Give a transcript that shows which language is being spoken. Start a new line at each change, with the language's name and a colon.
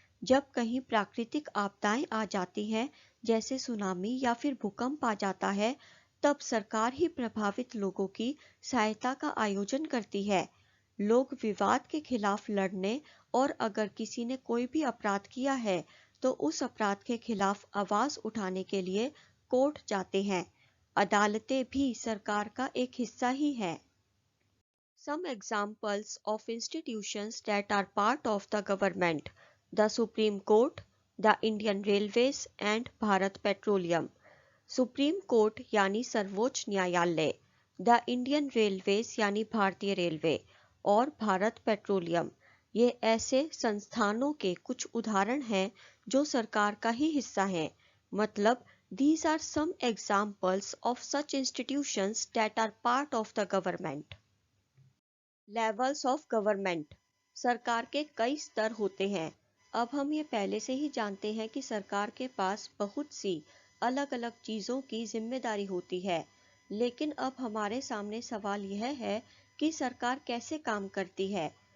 Hindi: जब कहीं प्राकृतिक आपदाएं आ जाती हैं, जैसे सुनामी या फिर भूकंप आ जाता है, तब सरकार ही प्रभावित लोगों की सहायता का आयोजन करती है। लोग विवाद के खिलाफ लड़ने और अगर किसी ने कोई भी अपराध किया है तो उस अपराध के खिलाफ आवाज उठाने के लिए कोर्ट जाते हैं। अदालतें भी सरकार का एक हिस्सा ही है।
English: Some examples of institutions that are part of the government: the Supreme Court, the Indian Railways and Bharat Petroleum।
Hindi: Supreme court यानी सर्वोच्च न्यायालय, द इंडियन रेलवेज यानी भारतीय रेलवे और भारत पेट्रोलियम, ये ऐसे संस्थानों के कुछ उदाहरण हैं जो सरकार का ही हिस्सा हैं।
English: मतलब these are some examples of such institutions that are part of the government। Levels of government,
Hindi: सरकार के कई स्तर होते हैं। अब हम ये पहले से ही जानते हैं कि सरकार के पास बहुत सी अलग अलग चीज़ों की जिम्मेदारी होती है, लेकिन अब हमारे सामने सवाल यह है कि सरकार कैसे काम करती है।